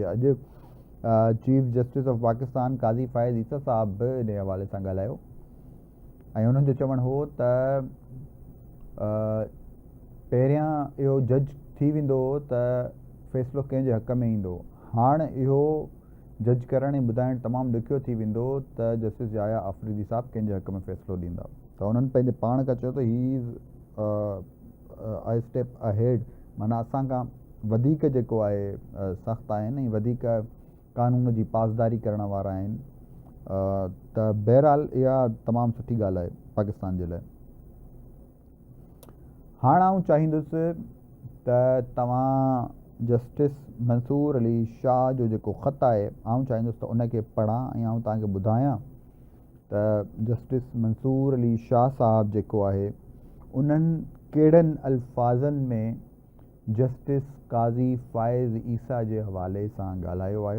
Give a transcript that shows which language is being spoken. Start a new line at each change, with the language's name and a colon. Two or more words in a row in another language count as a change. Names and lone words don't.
Sindhi: अॼु
English: Chief Justice of Pakistan
Sindhi: काज़ी फ़ाइज़ ईसा साहब बि इन हवाले सां ॻाल्हायो ऐं उन्हनि जो चवणु हो त पहिरियां इहो जज थी वेंदो त फ़ैसिलो कंहिंजे हक़ में ईंदो, हाणे इहो जज करणु ऐं ॿुधाइणु तमामु ॾुखियो थी वेंदो त जस्टिस याया अफरीदी साहब कंहिंजे हक़ में फ़ैसिलो ॾींदा। त उन्हनि पंहिंजे पाण खां चयो त
English: he is a step ahead,
Sindhi: माना असां खां वधीक जेको आहे सख़्तु आहिनि ऐं वधीक कानून जी पासदारी करण वारा आहिनि। त बहरहाल इहा तमामु सुठी ॻाल्हि आहे पाकिस्तान जे लाइ। हाणे आउं चाहींदुसि त तव्हां जस्टिस मंसूर अली शाह जो जेको ख़त आहे, आउं चाहींदुसि त उनखे पढ़ां ऐं आउं तव्हांखे ॿुधायां त जस्टिस मंसूर अली शाह साहब जेको आहे उन्हनि कहिड़नि अल्फाज़नि में जस्टिस काज़ी फ़ाइज़ ईसा जे हवाले सां ॻाल्हायो आहे।